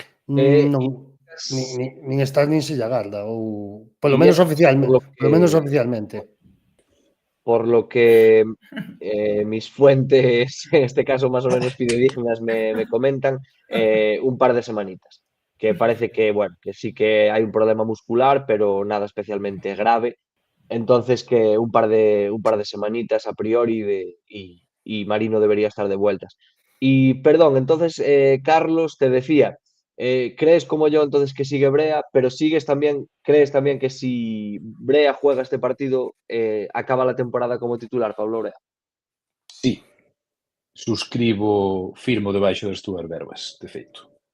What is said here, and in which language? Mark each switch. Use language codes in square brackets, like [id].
[gl] Non, nin está nin se lle agarda, ou polo [es] Y menos es oficialmente, por lo [gl] polo menos que- oficialmente. [es] Por lo que mis fuentes, en este caso más o menos fidedignas, me comentan, un par de semanitas. Que parece que, bueno, que sí que hay un problema muscular, pero nada especialmente grave. Entonces que un par de semanitas a priori y Marino debería estar de vueltas. Y perdón, entonces, Carlos, te decía, ¿crees como yo entonces que sigue Brea, pero crees también que si Brea juega este partido, acaba la temporada como titular, Pablo Brea? [gl] Sí, suscribo, firmo debaixo das túas verbas, de feito.